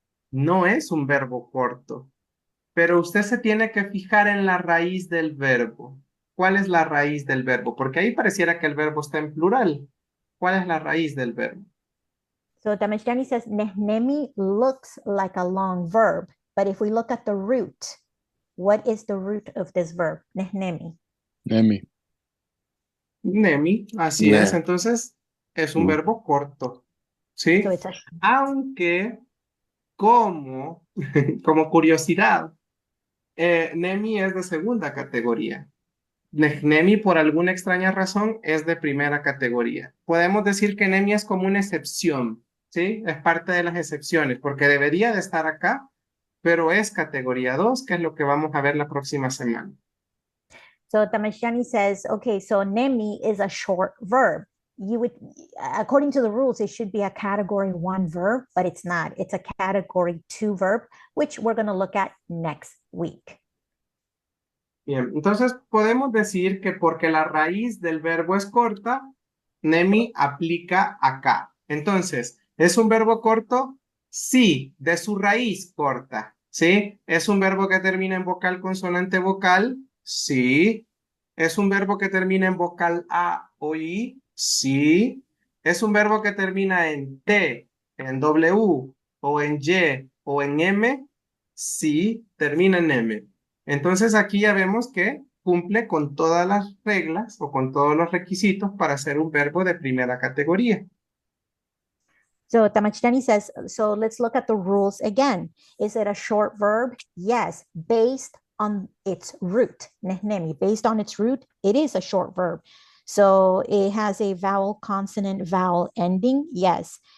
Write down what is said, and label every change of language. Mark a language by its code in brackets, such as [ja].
[es] No es un verbo corto, pero usted se tiene que fijar en la raíz del verbo. ¿Cuál es la raíz del verbo? Porque ahí pareciera que el verbo está en plural. ¿Cuál es la raíz del verbo? [en] So Damashtiani says nehnemi looks like a long verb, but if we look at the root, what is the root of this verb? [ppl] Nehnemi. Nemi. [es] Nemi, así Ne. es. Entonces, es un verbo corto, ¿sí? [en] So it's a [es] Aunque, como, como curiosidad, Nemi es de segunda categoría. Nemi, por alguna extraña razón, es de primera categoría. Podemos decir que Nemi es como una excepción, ¿sí? Es parte de las excepciones, porque debería de estar acá, pero es categoría 2, que es lo que vamos a ver la próxima semana. [en] So Damashtiani says, okay, so nemi is a short verb. You would, according to the rules, it should be a category 1 verb, but it's not. It's a category 2 verb, which we're going to look at next week. [es] Bien, entonces podemos decir que porque la raíz del verbo es corta, Nemi aplica acá. Entonces, ¿es un verbo corto? Sí, de su raíz corta. ¿Sí? ¿Es un verbo que termina en vocal, consonante, vocal? Sí. ¿Es un verbo que termina en vocal A o I? Sí. ¿Es un verbo que termina en T, en W o en Y o en M? Sí, termina en M. Entonces aquí ya vemos que cumple con todas las reglas o con todos los requisitos para ser un verbo de primera categoría. [en] So Tamachitani says, so let's look at the rules again. Is it a short verb? Yes, based on its root. Nehnemi, based on its root, it is a short verb. So it has a vowel, consonant, vowel ending. Yes.